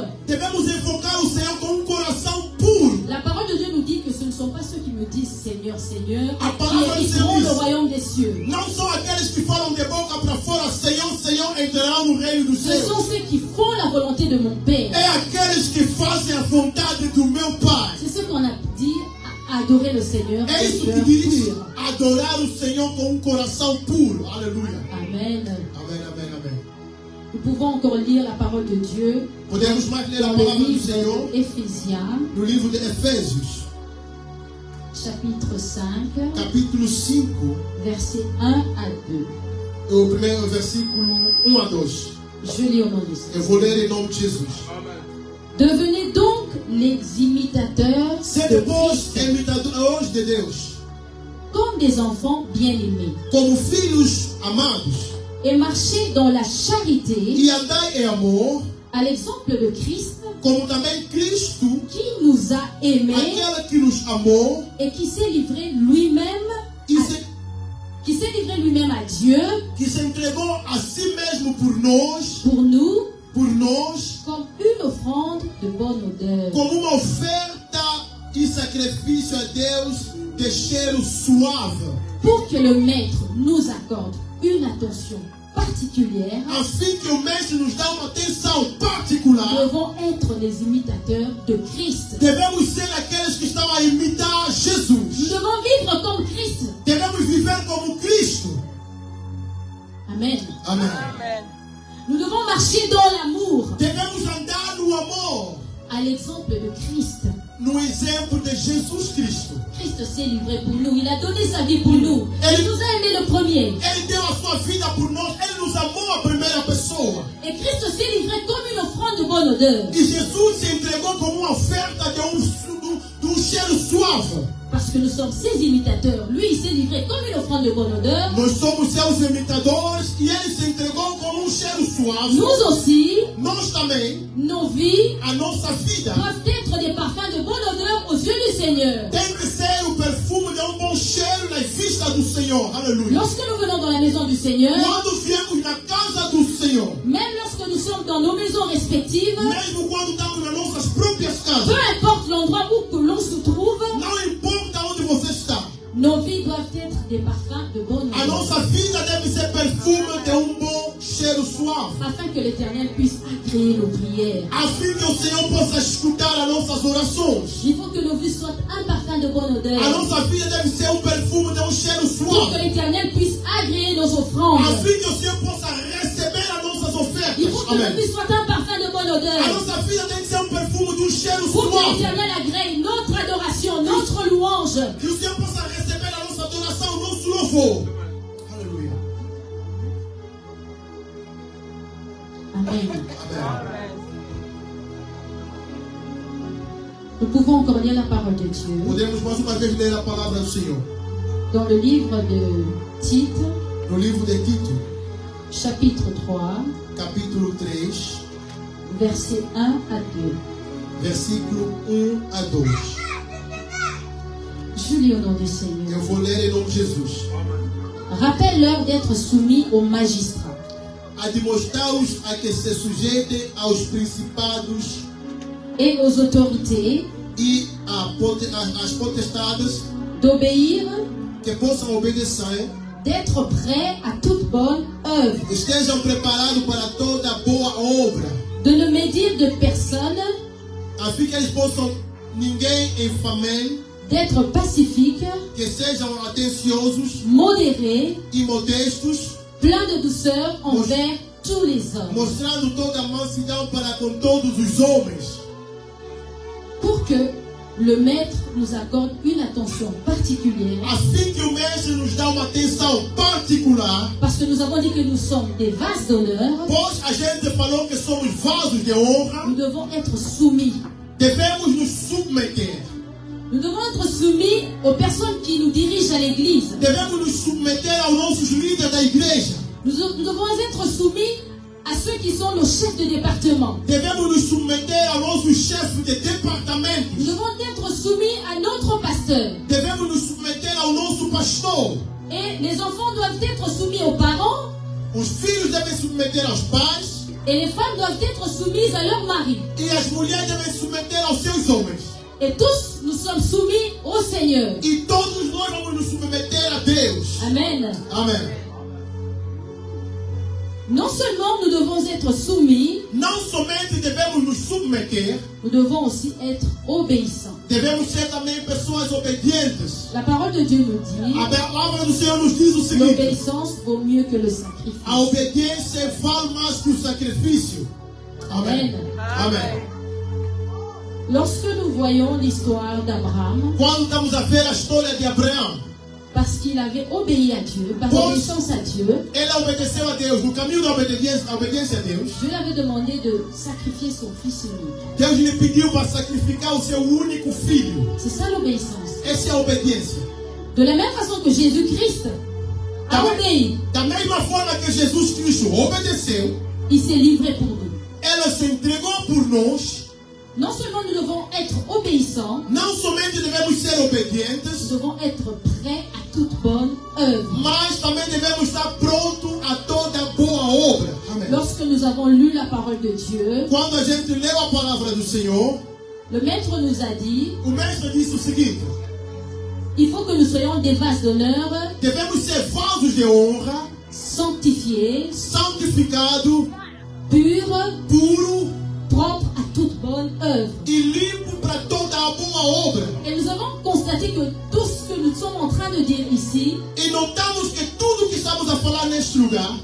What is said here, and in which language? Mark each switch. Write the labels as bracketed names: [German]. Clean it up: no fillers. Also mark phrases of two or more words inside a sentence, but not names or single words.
[Portuguese] Devemos invocar o Senhor com coração puro. [French] La parole de Dieu nous dit que ce ne sont pas ceux qui me disent Seigneur, Seigneur, [Portuguese] A palavra [French] qui [Portuguese] de [French] hériteront [Portuguese] Deus [French] le [Portuguese] diz, [French] royaume des cieux. [Portuguese] não são aqueles que falam de boca para fora, Senhor, Senhor, entrarão no reino dos [French] Ce [Portuguese] céus. [French] sont ceux qui font la volonté de mon Père. [Portuguese] É aqueles que fazem a vontade do meu Pai. [French] C'est ce qu'on a dit à adorer le Seigneur [Portuguese] É isso [French] d'un [Portuguese] que [French] cœur [Portuguese] diz [French] pur. [Portuguese] adorar o Senhor com um coração puro. Aleluia. Amen. Amém, amém, amém. [French] Nous pouvons encore lire la parole de Dieu [Portuguese] Podemos mais ler a [French] dans le [Portuguese] palavra do [French] livre [Portuguese] Senhor [French] d'Éphésiens, [Portuguese] no livro de Efésios, [French] chapitre 5, [Portuguese] capítulo 5, [French] versets 1 à 2. [Portuguese] o primeiro versículo 1 a 2. [French] Je lis au nom du Seigneur. [Portuguese] Eu vou ler em nome de Jesus. [French] Devenez donc les imitateurs [Portuguese] Sede, [French] de [Portuguese] pois, [French] Christ, [Portuguese] imitadores de Deus, [French] comme des enfants bien-aimés, [Portuguese] como filhos amados, [French] et marchez dans la charité, [Portuguese] e andai em amor, [French] à l'exemple de Christ, [Portuguese] como também Cristo, [French] qui nous a aimés [Portuguese] aquele que nos amou [French] et qui s'est livré lui-même [Portuguese] e [French] à Dieu [Portuguese] que se entregou a si mesmo por nós, [French] comme une offrande de bonne odeur. [Portuguese] como uma oferta e sacrifício a Deus de cheiro suave, [French] Pour que le Maître nous accorde une attention particulière, [Portuguese] a fim que o mestre nos dá uma atenção [French] nous [Portuguese] particular. [French] devons être les imitateurs de Christ. [Portuguese] Devemos ser aqueles que estão a imitar [French] Nous [Portuguese] Jesus. [French] devons vivre comme Christ. [Portuguese] Devemos viver como Cristo. [French] Amen. [Portuguese] Amém. [French] Nous devons marcher dans l'amour, [Portuguese] Devemos andar no amor, [French] à l'exemple de Christ. [Portuguese] no exemplo de Jesus Cristo. [French] Christ s'est livré pour nous. Il a donné sa vie pour nous. Il nous a aimés le premier. [Portuguese] Ele deu a sua vida por nós. Ele nos amou a primeira pessoa. [French] Et Christ s'est livré comme une offrande de bonne odeur. [Portuguese] E Jesus se entregou como uma oferta de um cheiro suave. [French] Parce que nous sommes ses imitateurs. Lui, il s'est livré comme une offrande de bonne odeur. [Portuguese] Nós somos seus imitadores e ele se entregou como um cheiro suave. [French] Nous aussi, [Portuguese] Nós também, [French] nos vies [Portuguese] a nossa vida [French] doivent être des parfums de bonne odeur aux yeux du Seigneur. [Portuguese] tem que ser o perfume de bom cheiro na vista do Senhor. Aleluia. [French] Lorsque nous venons dans la maison du Seigneur, [Portuguese] Quando viemos na casa do Senhor, [French] même lorsque nous sommes dans nos maisons respectives, [Portuguese] mesmo quando estamos nas nossas próprias [French] peu [Portuguese] casas, [French] importe l'endroit où que l'on se trouve, [Portuguese] não importa onde você está, [French] nos vies doivent être des parfums de bonne [Portuguese] a [French] odeur, [Portuguese] nossa vida deve ser perfume de bom cheiro suave, [French] afin que l'Éternel puisse agréer nos prières. [Portuguese] a fim que o Senhor possa escutar as nossas orações. [French] Il faut que nos vies soient un parfum de bonne [Portuguese] A [French] odeur, [Portuguese] nossa vida deve ser perfume de cheiro [French] pour que [Portuguese] suave, [French] l'Éternel puisse agréer nos [Portuguese] a [French] offrandes. [Portuguese] fim que o Senhor possa receber as nossas ofertas. [French] Il faut que nos [Portuguese] Amém. [French] vies soient un parfum de bonne [Portuguese] A [French] odeur, [Portuguese] nossa vida tem que ser perfume de cheiro [French] pour que [Portuguese] suave, [French] l'Éternel agrée notre adoration, notre louange. [Portuguese] que o Senhor possa receber a nossa adoração, o nosso louvor. Aleluia. [French] Amen. [Portuguese] Amém. [French] Nous pouvons encore lire la parole de Dieu [Portuguese] Podemos mais uma vez ler a palavra do Senhor [French] dans le livre de Tite, [Portuguese] no livro de Tito, [French] chapitre 3, [Portuguese] capítulo 3, [French] versets 1 à 2. [Portuguese] versículo 1 a 2. [French] Je lis au nom du Seigneur. [Portuguese] Eu vou ler em nome de Jesus. [French] Rappelle-leur d'être soumis aux magistrats, [Portuguese] Admoestai-os a que se sujeitem aos principados [French] et aux autorités, [Portuguese] e às potestades, [French] d'obéir, [Portuguese] que possam obedecer, [French] d'être prêts à toute bonne œuvre, [Portuguese] estejam preparados para toda boa obra, [French] de ne médire de personne, afin que [Portuguese] eles possam, ninguém infamem, [French] d'être pacifiques, [Portuguese] que sejam atenciosos, [French] modérés, [Portuguese] e modestos, [French] pleins de douceur envers tous les hommes, [Portuguese] mostrando toda a mansidão para com todos os homens, [French] pour que le maître nous accorde une attention particulière, [Portuguese] assim que o mestre nos dá uma atenção particular, [French] parce que nous avons dit que nous sommes des vases d'honneur. [Portuguese] pois a gente falou que somos vasos de honra, [French] Nous devons être soumis. [Portuguese] devemos nos submeter, [French] Nous devons être soumis aux personnes qui nous dirigent à l'église. [Portuguese] devemos nos submeter aos nossos líderes da igreja, [French] Nous devons être soumis à ceux qui sont nos chefs de département. [Portuguese] devemos nos submeter aos nossos chefes de [French] Nous [Portuguese] departamentos, [French] devons être soumis à notre pasteur. [Portuguese] devemos nos submeter ao nosso pastor, [French] Et les enfants doivent être soumis aux parents. [Portuguese] os filhos devem submeter aos pais, [French] Et les femmes doivent être soumises à leur mari. [Portuguese] e as mulheres devem submeter aos seus homens. [French] Et tous, nous sommes soumis au Seigneur. [Portuguese] E todos nós vamos nos submeter a Deus. [French] Amen. [Portuguese] Amém. [French] Non seulement nous devons être soumis, [Portuguese] Não somente devemos nos submeter, [French] nous devons aussi être obéissants. [Portuguese] devemos ser também pessoas obedientes. [French] La parole de Dieu nous dit, [Portuguese] A palavra do Senhor nos diz o seguinte: [French] l'obéissance vaut mieux que le sacrifice. [Portuguese] a obediência vale mais que o sacrifício. Amém. Amém. [French] Lorsque nous voyons l'histoire d'Abraham, [Portuguese] Quando estamos a ver a história de Abraão, [French] parce qu'il avait obéi à Dieu, par Bon. obéissance à Dieu, [Portuguese] ele obedeceu a Deus. No caminho da obediência a Deus, [French] Dieu lui avait demandé de sacrifier son fils unique. [Portuguese] Deus lhe pediu para sacrificar o seu único filho. [French] C'est ça l'obéissance. [Portuguese] Essa é a obediência. [French] De la même façon que Jésus-Christ a obéi, [Portuguese] Da mesma forma que Jesus Cristo obedeceu, [French] il s'est livré pour nous. [Portuguese] ela se entregou por nós. [French] Non seulement nous devons être obéissants, [Portuguese] Não somente devemos ser [French] nous [Portuguese] obedientes, [French] devons être prêts à toute bonne œuvre. [Portuguese] mas também devemos estar prontos a toda boa obra. Amém. [French] Lorsque nous avons lu la parole de Dieu, [Portuguese] Quando a gente leu a palavra do Senhor, [French] le maître nous a dit, [Portuguese] o mestre disse o seguinte: [French] il faut que nous soyons des vases d'honneur, [Portuguese] devemos ser vasos de honra, [French] sanctifiés, [Portuguese] santificados, [French] purs, [Portuguese] puros [French] propres à toute bonne œuvre. [Portuguese] e limpos para toda a boa obra. [French] Et nous avons constaté que tout ce que nous sommes en train de dire ici, [Portuguese] E notamos que tudo que estamos a falar neste lugar,